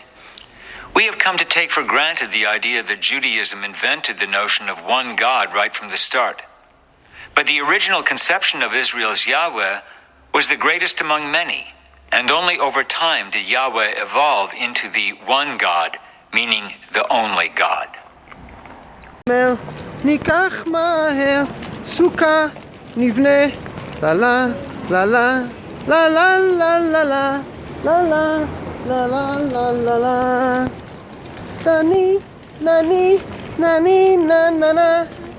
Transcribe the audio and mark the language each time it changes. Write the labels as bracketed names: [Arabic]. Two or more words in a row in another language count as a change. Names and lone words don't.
[English] We have come to take for granted the idea that Judaism invented the notion of one God right from the start. But the original conception of Israel's Yahweh was the greatest among many, and only over time did Yahweh evolve into the one God, meaning the only God. [Hebrew] ניקח מהר סוכה נבנה לה לה לה לה לה לה לה לה La la la la la la la. Nani, nani, nani, na na na.